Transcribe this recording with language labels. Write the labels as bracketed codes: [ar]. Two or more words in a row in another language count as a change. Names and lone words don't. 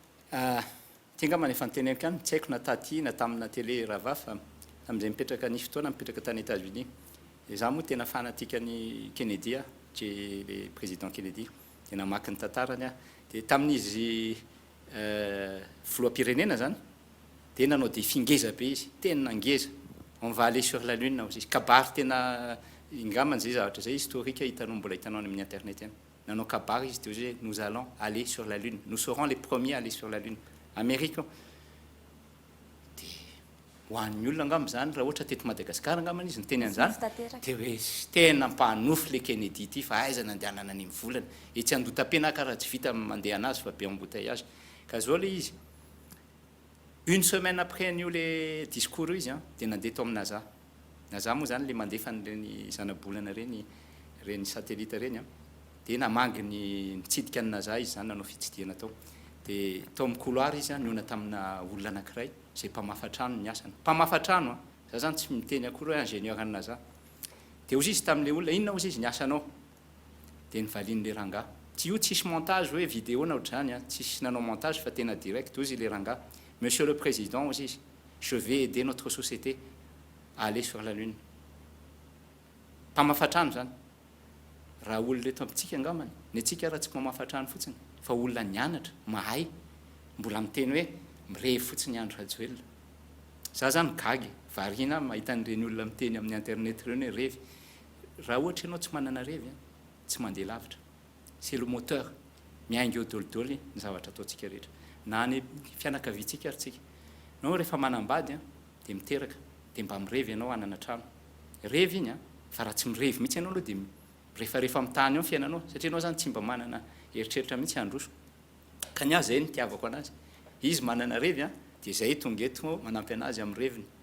[mg] Tia angamba ny efa niteneniko ihany, tsy haiko na taty na tamina télé rava fa amin'izay mipetraka ny fotoana mipetraka tany États-Unis. Dia za moa tena fanatika ny Kennedy [fr] le président [mg] Kennedy, tena maki ny tantarany a. Dia tamin'izy filoham-pirenena zany, dia nanao défi ngeza be izy, tena ngeza. [fr] On va aller sur la lune [mg] izy kabary tena ingambany zay zavatra zay historique hitanao mbola hitanao amin'ny internet eny. Nanao kabary izy dia hoe [fr] nous allons aller sur la lune, nous serons les premiers à aller sur la lune. [mg] Amérique. Dia ho an'ny olona angamba zany raha ohatra teto Madagasikara angambany izy niteny an'izany dia hoe tena mpanofy le Kennedy ity fa aiza nandehanana ny volana e tsy andota-pena karaha tsy vita mandeha anazy fa be embouteillage ka zao le izy [fr] une semaine après [mg] an'io [fr] le discours [mg] izy dia nandeha tao amin'ny NASA moa zany le mandefa n'ireny zanabolana reny satellite reny dia namangy ny mitsidika ny NASA izy zany nanao fitsidihana tao. Dia tao amin'ny couloir izy niona tamina olona anankiray zay mpamafa trano ny asany mpamafa trano za zany tsy miteny akory hoe ingénieur any NASA. Dia ozy izy tamin'le olona inona ozy izy ny asanao dia nivalin'le rangahy tsy io tsisy montage hoe vidéo na ohatr'izany tsisy nanao montage fa tena direct ozy le rangahy [fr] monsieur le président [mg] ozy izy [fr] je vais aider notre société à aller sur la lune. [mg] Mpamafa trano zany raha olona eto amintsika angambany ny atsika raha tsy mpamafa trano fotsiny fa olona nianatra mahay mbola miteny hoe mirevy fotsiny andro rajoelona za zany gagy variana mahita n'ireny olona miteny amin'ny internet ireny hoe revy raha ohatra ianao tsy manana revy tsy mandeha lavitra [fr] c'est le [mg] moteur miainga eo dolidoly ny zavatra ataontsika rehetra na ny fianakaviantsika ary tsika nao rehefa manambady dia miteraka dia mba mirevy ianao hanana trano revy iny fa raha tsy mirevy mihitsy ianao aloha dia rehefa mitany eo ny fiainanao satria anao zany tsy mba manana eritreritra mihitsy androso ka ny azy zay ny tiavako anazy izy manana revy dia zay tonga eto manampy anazy amin'ny reviny